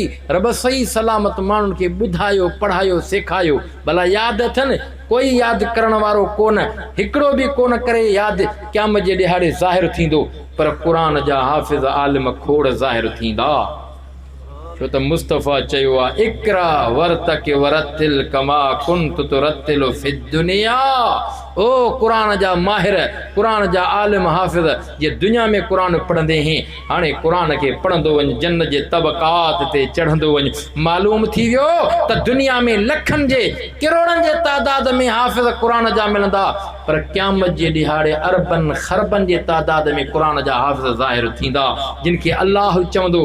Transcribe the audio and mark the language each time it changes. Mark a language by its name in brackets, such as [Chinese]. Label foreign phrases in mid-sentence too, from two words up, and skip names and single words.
[Sindhi] रब सही सलामत माण्हुनि खे ॿुधायो, पढ़ायो, सेखारियो, भला यादि अथनि? कोई यादि करण वारो कोन, हिकिड़ो बि कोन करे यादि, क़यामत जे ॾिहाड़े ज़ाहिर थींदो, पर क़ुरान जा हाफ़िज़ आलिम खोड़ ज़ाहिर थींदा। छो त मुस्तफ़ा चयो आहे, [Arabic] اقرأ وارتق ورتل كما كنت ترتل في الدنيا. [Sindhi] ओ क़ुरान जा माहिर, क़ुरान जा आलिम हाफ़िज़, ये दुनिया में क़ुरान पढ़ंदे हैं, हाणे क़ुरान खे पढ़ंदो वञ, जन्न जे तबक़ात ते चढ़ंदो वञ, मालूम थी वियो त दुनिया में लखनि जे किरोड़नि जे तादाद में हाफ़िज़ क़ुरान जा मिलंदा, पर क़यामत जे ॾिहाड़े अरबनि ख़रबनि जे तादाद में क़ुरान जा हाफ़िज़ ज़ाहिर थींदा, जिन खे अल्लाह चवंदो।